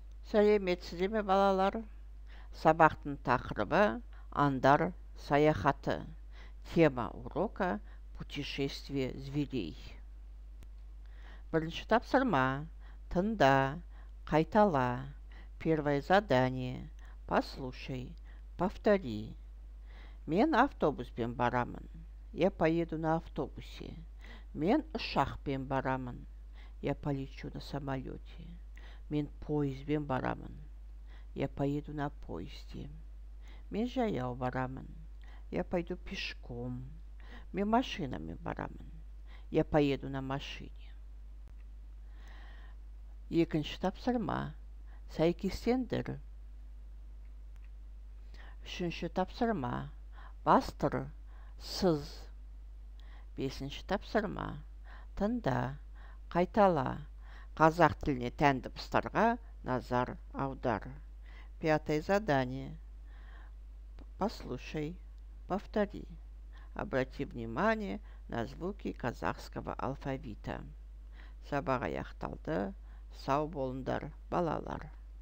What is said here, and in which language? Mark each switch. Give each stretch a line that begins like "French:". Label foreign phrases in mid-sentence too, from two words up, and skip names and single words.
Kazakh: Сәлеметсіздер ме балалар? Сабақтың тақырыбы аңдар саяхаты.
Russian: Тема урока путешествие зверей.
Kazakh: Бірінші тапсырма. Тыңда, қайтала.
Russian: Первое задание. Послушай, повтори.
Kazakh: Мен автобуспен барамын.
Russian: Я поеду на автобусе.
Kazakh: Мен ұшақпен барамын.
Russian: Я полечу на самолете.
Kazakh: Мен поездбен барамын.
Russian: Я поеду на поезде.
Kazakh: Мен жаяу барамын.
Russian: Я пойду пешком.
Kazakh: Мен машинамен барамын.
Russian: Я поеду на машине.
Kazakh: Екінші тапсырма. Сәйкестендір. Үшінші тапсырма. Бастыр, сыз. Бесінші тапсырма. Тыңда, қайтала. Қазақ тіліне тән дыбыстарға назар аудар.
Russian: Пятое задание. Послушай, повтори. Обрати внимание на звуки казахского алфавита.
Kazakh: Сабақ аяқталды. Сау болыңдар, балалар.